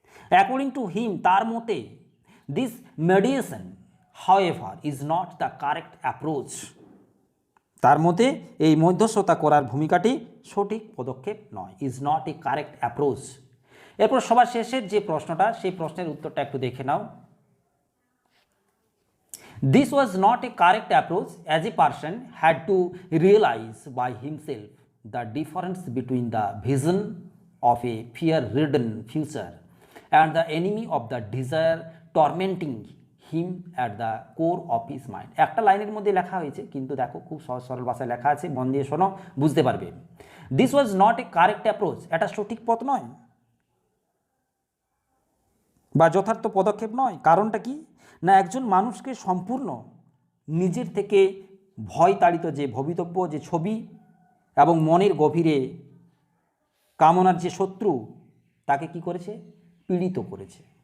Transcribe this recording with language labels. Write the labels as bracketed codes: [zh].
[en] according to him, [bn] তার মতে, [en] This mediation however is not the correct approach. [bn] তার মতে এই মধ্যস্থতা করার ভূমিকাটি সঠিক পদক্ষেপ নয়, [en] Is not a correct approach. [bn] এরপর সবার শেষের যে প্রশ্নটা, সেই প্রশ্নের উত্তরটা একটু দেখে নাও। [en] This was not a correct approach, as a person had to realize by himself the difference between the vision of a fear-ridden future and the enemy of the desire tormenting him at the core of his mind. [bn] একটা লাইনের মধ্যে লেখা হয়েছে, কিন্তু দেখো খুব সহজ সরল ভাষায় লেখা আছে, মন দিয়ে শোনো, বুঝতে পারবে। [en] This was not a correct approach, [bn] এটা সঠিক পথ নয় বা যথার্থ পদক্ষেপ নয়। কারণটা কি না, একজন মানুষকে সম্পূর্ণ নিজের থেকে ভয় তাড়িত যে ভবিতব্য, যে ছবি এবং মনের গভীরে কামনার যে শত্রু, তাকে কি করেছে, পীড়িত করেছে।